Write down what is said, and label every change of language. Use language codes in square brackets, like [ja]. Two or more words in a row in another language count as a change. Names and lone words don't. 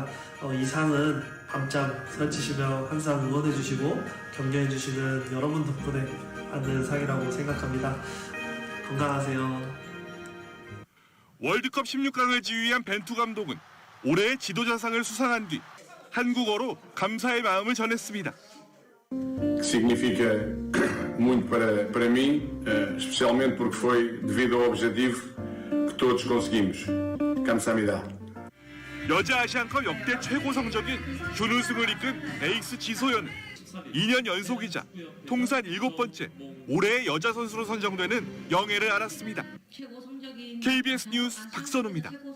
[ko] 이 상은 밤잠 설치시며 항상 응원해주시고 격려해주시는 여러분 덕분에 받는 상이라고 생각합니다. 건강하세요. 월드컵 16강을 지휘한 벤투 감독은 올해의 지도자상을 수상한 뒤 한국어로 감사의 마음을 전했습니다. [pt] Significa muito para mim, especialmente porque foi devido ao objetivo que todos conseguimos. [ko] 감사합니다. 여자 아시안컵 역대 최고 성적인 준우승을 이끈 에이스 지소연은 2년 연속이자 통산 7번째 올해의 여자 선수로 선정되는 영예를 알았습니다. KBS 뉴스 박선우입니다.